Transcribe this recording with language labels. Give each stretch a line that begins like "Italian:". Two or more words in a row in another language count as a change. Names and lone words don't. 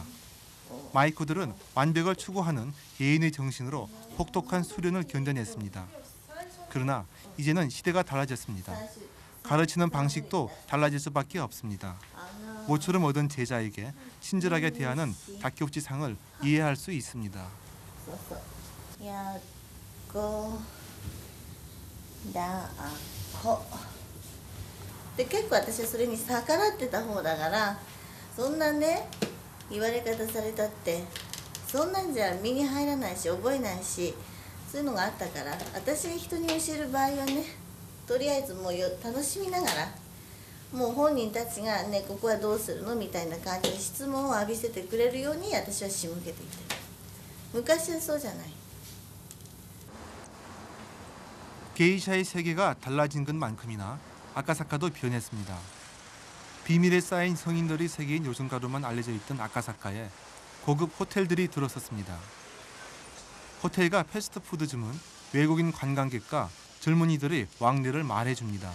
Korean: 마이코들은 완벽을 추구하는 예인의 정신으로 혹독한 수련을 견뎌냈습니다. 그러나 이제는 시대가 달라졌습니다. 가르치는 방식도 달라질 수밖에 없습니다. 모처럼 얻은 제자에게 친절하게 대하는 다케우치 상을 이해할 수 있습니다.
Japanese: で結構私はそれに逆らってた方だからそんなね言われ方されたってそんなんじゃ身に入らないし覚えないしそういうのがあったから私が人に教える場合はねとりあえずもう楽しみながらもう本人たちがねここはどうするのみたいな感じで質問を浴びせてくれるように私は仕向けていて昔はそうじゃない。
Korean: 게이샤의 세계가 달라진 것만큼이나 아카사카도 변했습니다. 비밀에 쌓인 성인들의 세계인 요즘가로만 알려져 있던 아카사카에 고급 호텔들이 들어섰습니다. 호텔과 패스트푸드점은 외국인 관광객과 젊은이들의 왕래를 말해줍니다.